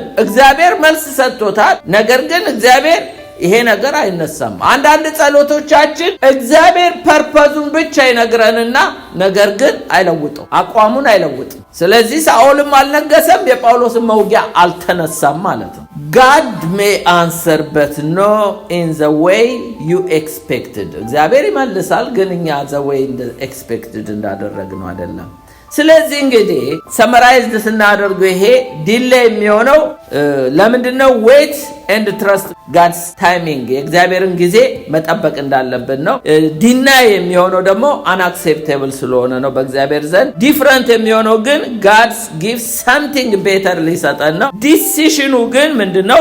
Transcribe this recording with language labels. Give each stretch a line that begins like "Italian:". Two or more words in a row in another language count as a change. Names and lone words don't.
Amharic: እግዚአብሔር መልስ ሰጥቶታል። ነገር ግን እግዚአብሔር ይሄ ነገር አይነሳም። አንዳንድ ጸሎቶቻችን እግዚአብሔር ፐርፐዙን ብቻ ይነግረንና ነገር ግን አይለውጠው፣ አቋሙን አይለውጥም። ስለዚህ ሳኦልም አልነገሰም፣ የጳውሎስም መውጊያ አልተነሳም ማለት ነው።
English: God may answer but no in the way you expected።
Amharic: እግዚአብሔር ይመልሳል፣ ግን እኛ
English: the way expected
Amharic: እንዳደረግነው አይደለም። ስለዚህ እንግዲህ ሰመራይዝድ ስናደርገው ይሄ ዲሌይ የሚሆነው ለምንድነው?
English: wait and trust God's timing፣
Amharic: የእግዚአብሔርን ጊዜ መጠበቅ እንዳለብን ነው። ዲናይ የሚሆነው ደግሞ አንአክሴፕቴብል ስለሆነ ነው በእግዚአብሔር ዘንድ። ዲፍረንት የሚሆነው ግን
English: God's give something better
Amharic: ሊሰጠን ነው። ዲሲሽኑ ግን ምንድነው?